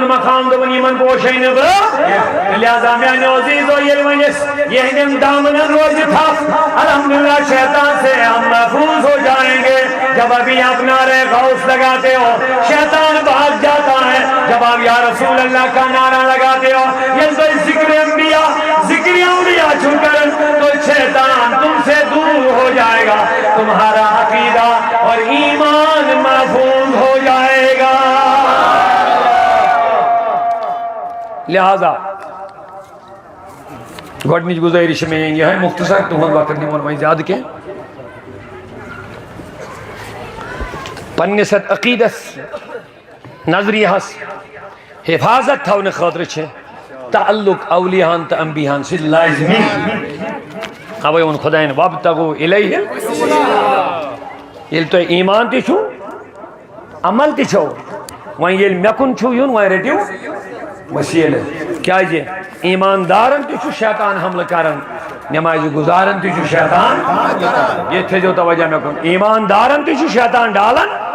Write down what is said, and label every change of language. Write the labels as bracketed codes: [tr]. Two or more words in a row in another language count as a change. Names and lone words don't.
[ks] مقام دپان یمن پوشے نہ بہ لہذا میانیو عزیزو ییٚلہِ وۄنۍ أسۍ یہندین دامنن روزِ تھپھ [ur] الحمدللہ شیطان سے ہم محفوظ ہو جائیں گے جب ابھی آپ نعرہ غوث لگاتے ہو شیطان بھاگ جاتا ہے جب آپ [ar] یا رسول اللہ [ur] کا نعرہ لگاتے ہو یہ تو ذکر انبیاء ذکر اولیاء چھو کر تو شیطان تم سے دور ہو جائے گا تمہارا عقیدہ اور ایمان محفوظ ہو جائے گا [ks] لہذا گۄڈنِچ گزٲرِش [ur] میں یہ ہے [ks] مختصر تہنٛد وقت نِمون وۄنۍ زیادٕ کینٛہہ پننس عقیدس نظریہس حفاظت تھونہٕ خٲطرٕ چھِ تعلق اولیاہن تہٕ انبیاہن سۭتۍ لازمی اوے ووٚن خۄداین [ar] وابتغوا الیہ [ks] ییٚلہِ تۄہہِ ایمان تہِ چھُو عمل تہِ چھو وۄنۍ ییٚلہِ مےٚ کُن چھُو یُن وۄنۍ رٔٹِو وسیلہٕ کیازِ ایماندارن تہِ چھُ شیطان حملہٕ کران نمازِ گزارن تہِ چھُ شیطان یہ تھٲیزیو توجہ مےٚ کُن ایماندارن تہِ چھُ شیطان ڈالان